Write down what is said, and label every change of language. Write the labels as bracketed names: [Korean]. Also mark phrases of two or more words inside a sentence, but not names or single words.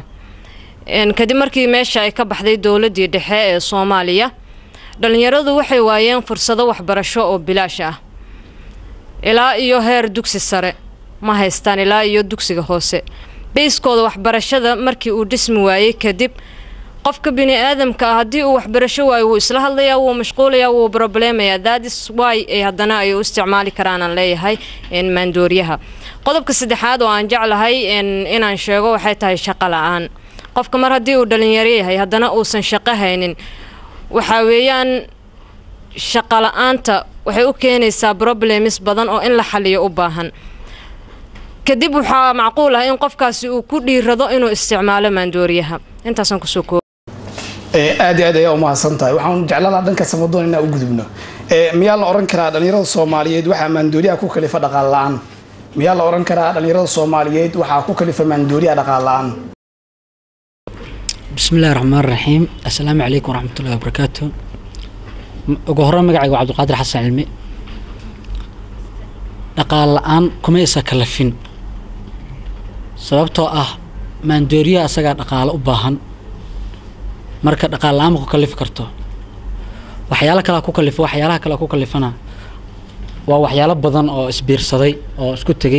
[Somali] kadib markii meesha ay ka baxday dawladii dhexe ee Soomaaliya dhalinyaradu waxay waayeen fursado waxbarasho oo bilaash ah ilaa iyo heer dugsi sare ma haystaan ilaa iyo dugsiga hoose. bayskooda waxbarashada markii uu dhismi waayay kadib qofka bini aadamka hadii uu waxbarasho waayo uu isla hadlayaa uu mashquulayaa uu problemaya. [English] that is why [Somali] ay hadana ay u isticmaali karaan aan leeyahay maandooriyaha. qodobka saddexaad oo aan jeclahay inaan sheego waxay tahay shaqo la'aan. qofka mar hadii uu dhalinyaro yahay hadana uusan shaqo haynin waxa weeyaan shaqo la'aanta waxay u keenaysaa problems badan oo in la xaliyo u baahan. kadib waxa macquul ah in qofkaasi uu ku dhiirado inuu isticmaalo maandooriyaha. intaasan ku soo koob aad ayaa u mahadsantahay. waxaan jeclaan dhanka Samadoon inaan u gudubno. miyaa la oran karaa dhalinyarada Soomaaliyeed waxa maandooriyaha ku kalifa dhaqaale la'aan? miyaa la oran karaa dhalinyarada Soomaaliyeed waxa ku kalifa maandooriyaha dhaqaale la'aan؟ [Arabic] بسم الله الرحمن الرحيم. السلام عليكم ورحمة الله وبركاته. [Somali] ugu horreyn magacaygu waa Cabdiqaadir Xasan Cilmi. dhaqaale la'aan kuma isa kalafin sababtoo ah maandooriyaha asaga dhaqaale u baahan. marka dhaqaale la'aan ku kalif karto waxyaalo kale ku kalifana waa waxyaalo badan oo isbiirsaday oo isku tagay.